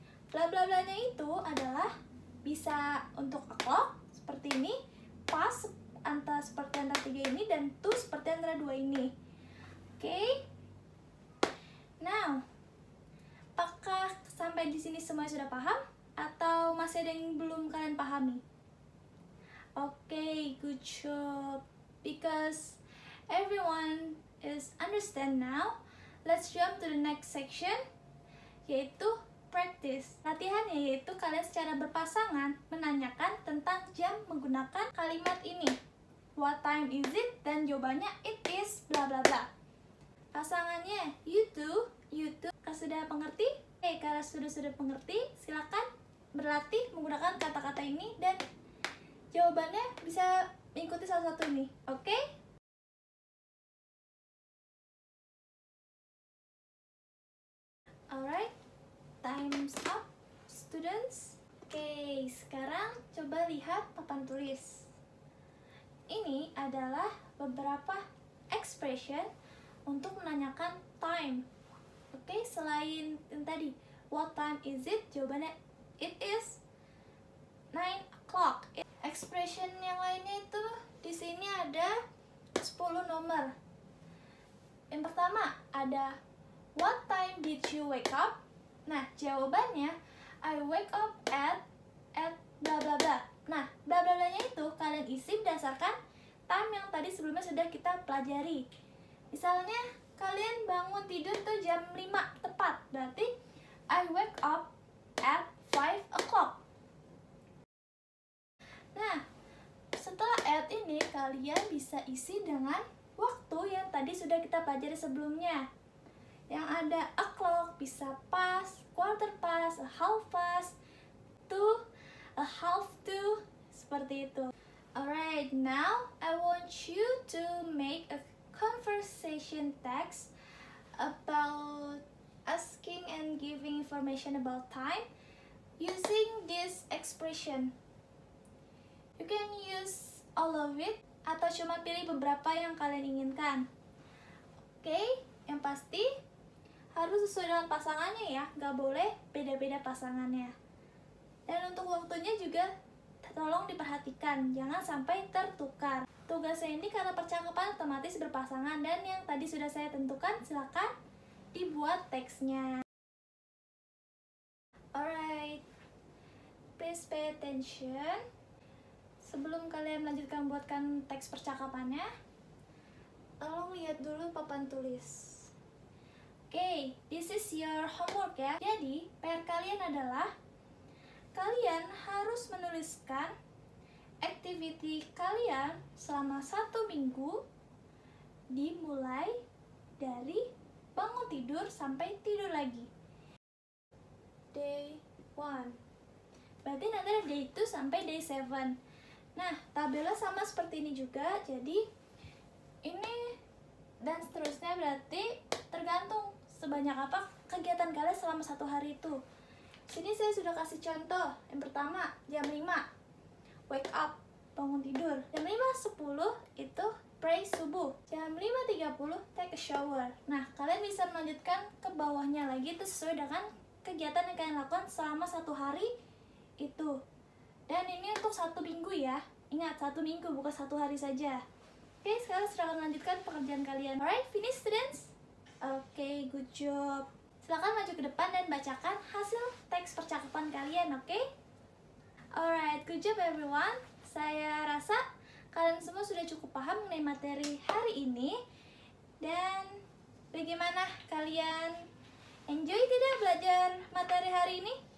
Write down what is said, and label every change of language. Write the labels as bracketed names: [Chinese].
[Indonesian] Bla bla blanya itu adalah bisa untuk o'clock seperti ini, pas seperti antara 3 ini, dan to seperti antara 2 ini. Oke? Now, apakah sampai di sini semua sudah paham? Atau masih ada yang belum kalian pahami? [English] Oke, good job. Because everyone is understand now, let's jump to the next section, yaitu practice. [Indonesian] Latihannya yaitu kalian secara berpasangan menanyakan tentang jam menggunakan kalimat ini. [English] What time is it? [Indonesian] Dan jawabannya [English] it is bla bla bla. [Indonesian] Pasangannya [English] you two. [Indonesian] Kalau sudah mengerti? Kalau sudah mengerti, silakan berlatih menggunakan kata-kata ini dan jawabannya bisa mengikuti salah satu ini. Oke? [English] Alright, time's up, students. [Indonesian] Oke, sekarang coba lihat papan tulis. Ini adalah beberapa expression untuk menanyakan time. Oke, selain yang tadi, [English] what time is it? [Indonesian] Jawabannya [English] it is 9 o'clock. [Indonesian] Expression yang lainnya itu di sini ada 10 nomor. Yang pertama ada [English] what time did you wake up? [Indonesian] Nah, jawabannya [English] I wake up at bla bla bla. [Indonesian] Nah, bla bla blanya itu kalian isi berdasarkan time yang tadi sebelumnya sudah kita pelajari. Misalnya kalian bangun tidur tuh jam 5 tepat, berarti [English] I wake up at 5 o'clock. [Indonesian] Nah, setelah at ini kalian bisa isi dengan waktu yang tadi sudah kita pelajari sebelumnya. Yang ada o'clock, bisa past, quarter past, a half past, to, a half to, seperti itu. [English] Alright, now I want you to make a conversation text about asking and giving information about time using this expression. You can use all of it [Indonesian] atau cuma pilih beberapa yang kalian inginkan. Oke, yang pasti harus sesuai dengan pasangannya ya, nggak boleh beda-beda pasangannya. Dan untuk waktunya juga tolong diperhatikan, jangan sampai tertukar. Tugasnya ini karena percakapan otomatis berpasangan dan yang tadi sudah saya tentukan, silakan dibuat teksnya. [English] Alright, please pay attention. [Indonesian] Sebelum kalian melanjutkan buatkan teks percakapannya, tolong lihat dulu papan tulis. [English] Oke, this is your homework ya. [Indonesian] Jadi, PR kalian adalah kalian harus menuliskan activity kalian selama 1 minggu, dimulai dari bangun tidur sampai tidur lagi. Day 1. Berarti nanti ada day 2 sampai day 7. Nah, tabelnya sama seperti ini juga. Jadi, ini dan seterusnya berarti tergantung sebanyak apa kegiatan kalian selama 1 hari itu. Sini saya sudah kasih contoh. Yang pertama, jam 5 wake up, bangun tidur. Jam 5.10 itu pray subuh. Jam 5.30 [English] take a shower. [Indonesian] Nah, kalian bisa melanjutkan ke bawahnya lagi itu sesuai dengan kegiatan yang kalian lakukan selama 1 hari itu. Dan ini untuk 1 minggu ya. Ingat, 1 minggu bukan 1 hari saja. Oke, sekarang silakan lanjutkan pekerjaan kalian. [English] Alright, finish students? Oke, good job. [Indonesian] Silakan maju ke depan dan bacakan hasil teks percakapan kalian, oke? [English] Alright, good job everyone. [Indonesian] Saya rasa kalian semua sudah cukup paham mengenai materi hari ini. Dan bagaimana kalian enjoy tidak belajar materi hari ini?